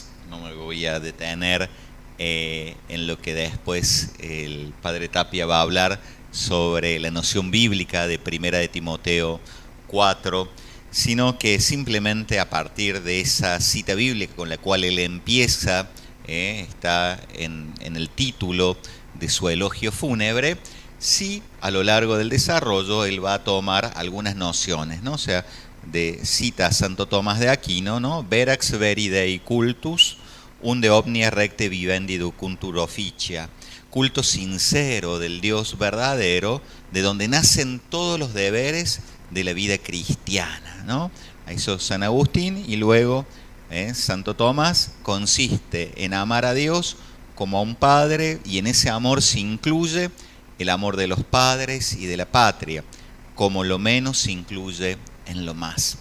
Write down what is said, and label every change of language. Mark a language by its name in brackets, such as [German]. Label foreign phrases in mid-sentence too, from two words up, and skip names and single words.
[Spanish] No me voy a detener en lo que después el padre Tapia va a hablar sobre la noción bíblica de Primera de Timoteo 4, sino que simplemente a partir de esa cita bíblica con la cual él empieza, está en el título de su elogio fúnebre, sí, a lo largo del desarrollo él va a tomar algunas nociones, ¿no? O sea, cita a Santo Tomás de Aquino, ¿no? [Latin] Verax veri Dei cultus, unde omnia recte vivendi ducuntur officia. [Spanish] Culto sincero del Dios verdadero, de donde nacen todos los deberes de la vida cristiana, ¿no? A eso San Agustín, y luego Santo Tomás, consiste en amar a Dios como a un padre, y en ese amor se incluye el amor de los padres y de la patria, como lo menos se incluye en lo más.